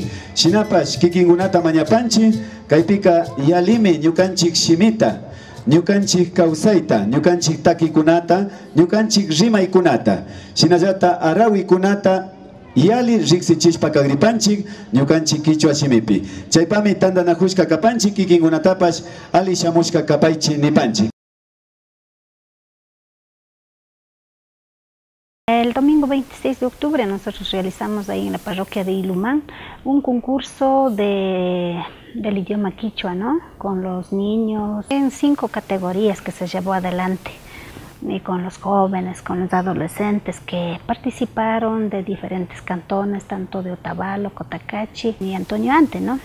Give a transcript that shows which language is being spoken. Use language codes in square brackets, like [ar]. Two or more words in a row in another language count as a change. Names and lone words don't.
[qu] Shinapash kikinkunata mañapanchik, kaypika yalimi ñukanchik shimita, ñukanchik kawsayta, ñukanchik takikunata, ñukanchik rimaykunata, shinallata arawikunata yali riksichishpa kagripanchik ñukanchik kichwa shimipi. Chaypami tandanakushka kapanchik kikinkunatapash ali shamushka kapaychi nipanchik. [es] El domingo 26 de octubre nosotros realizamos ahí en la parroquia de Ilumán un concurso del idioma quichua, ¿no? Con los niños en 5 categorías que se llevó adelante, y con los jóvenes, con los adolescentes que participaron de diferentes cantones, tanto de Otavalo, Cotacachi y Antonio Ante, ¿no?